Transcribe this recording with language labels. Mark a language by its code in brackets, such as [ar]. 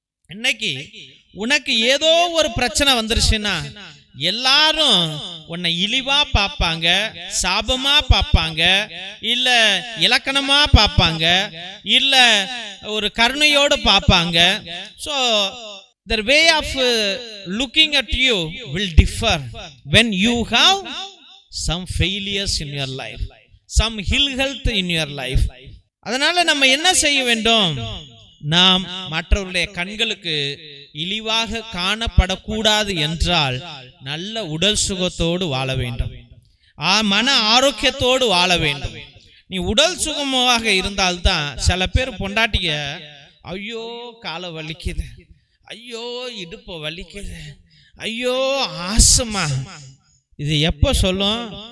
[ta] இன்னைக்கு உனக்கு ஏதோ ஒரு பிரச்சனை வந்துருச்சுன்னா எல்லாரும் உன்னை இழிவா பார்ப்பாங்க, சாபமா பார்ப்பாங்க, இல்ல இலக்கணமா பார்ப்பாங்க, இல்ல ஒரு கருணையோடு பார்ப்பாங்க. [en] So the way of looking at you will differ when you have some failures in your life, some ill health in your life. [ta] அதனால நம்ம என்ன செய்ய வேண்டும்? நாம் மற்றவருடைய கண்களுக்கு இழிவாக காணப்படக்கூடாது என்றால் நல்ல உடல் சுகத்தோடு வாழ வேண்டும், மன ஆரோக்கியத்தோடு வாழ வேண்டும். நீ உடல் சுகமாக இருந்தால்தான். சில பேர் பொண்டாட்டிய ஐயோ காலை வலிக்குது, ஐயோ இடுப்பு வலிக்குது, ஐயோ ஆசமா, இது எப்ப சொல்லும்?